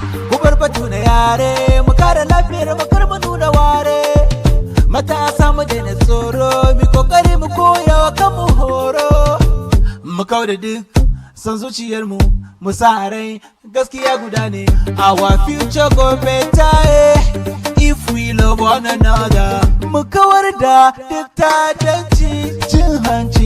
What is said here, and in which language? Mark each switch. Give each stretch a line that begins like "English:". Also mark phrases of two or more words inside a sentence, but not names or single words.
Hausa: Ku bar batu na yare, mu kare lafiyar mu kar mu nuna ware. Matasa mu daina tsoro, mu kokari mu koya wa kanmu horo. Mu kau da duk son zuciyar mu, mu sa rai gaskiya guda ne.
Nigerian Pidgin: Our future go better, eh, if we love one another.
Hausa: Mu kawar da duk ta'addanci, cin hanci